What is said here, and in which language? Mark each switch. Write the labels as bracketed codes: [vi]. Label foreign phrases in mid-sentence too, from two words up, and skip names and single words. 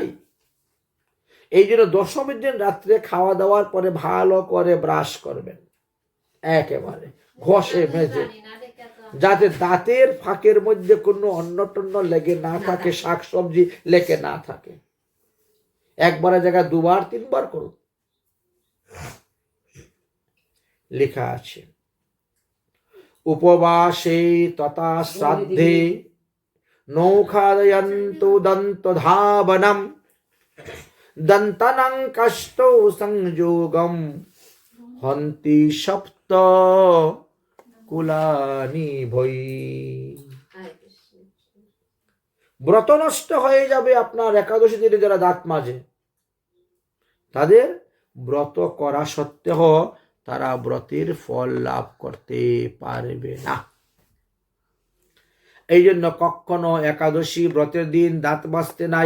[bn] এই জন্য দশমীর দিন রাত্রে খাওয়া দাওয়ার পরে ভালো করে ব্রাশ করবেন, একেবারে ঘষে মেজে, যাতে দাঁতের ফাঁকের মধ্যে কোনো অন্ন টন্ন লেগে না থাকে, শাকসবজি লেগে না থাকে। একবারের জায়গায় দুবার তিনবার করুন। লেখা আছে, [sa] উপবাসে তথা শ্রাদ্ধে নৌখাদয়ন্তু দন্ত ধাবনম দন্তনং কষ্টৌ সংযোগম হন্তি সপ্ত কুলানি ভৈ। [bn] ব্রত নষ্ট হয়ে যাবে আপনার। একাদশী দিনে যারা দাঁত মাজে তাদের ব্রত করা সত্ত্বেও তারা ব্রতের ফল লাভ করতে পারবে না। এই জন্য কখনো একাদশী ব্রতের দিন দাঁত মাজতে নাই।